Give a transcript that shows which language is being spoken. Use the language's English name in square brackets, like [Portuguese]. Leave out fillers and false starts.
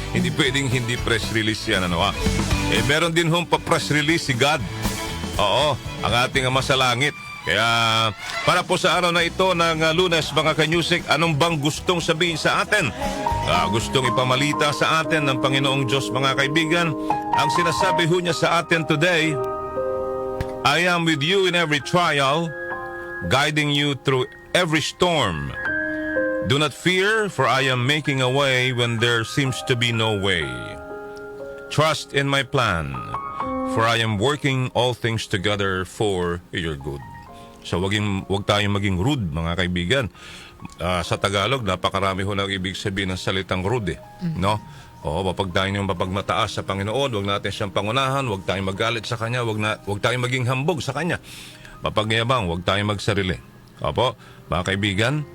[Filipino] Hindi pwedeng hindi press release yan. Meron din ho pa-press release si God. Oo, ang ating Ama sa Langit. Kaya para po sa araw na ito ng Lunes, mga kanyusik, anong bang gustong sabihin sa atin? Gustong ipamalita sa atin ng Panginoong Diyos, mga kaibigan. Ang sinasabi ho niya sa atin [English] today, I am with you in every trial, guiding you through every storm. Do not fear, for I am making a way when there seems to be no way. Trust in my plan, for I am working all things together for your good. [Filipino] So wag tayong maging rude, mga kaibigan. Sa Tagalog, napakarami ho nang ibig sabihin ng salitang rude, no? Oo, kapag tayo niyong mapagmataas sa Panginoon, wag natin siyang pangunahan, wag tayong magalit sa Kanya, wag tayong maging hambog sa Kanya. Mapagyabang, wag tayong magsarili. Opo, mga kaibigan.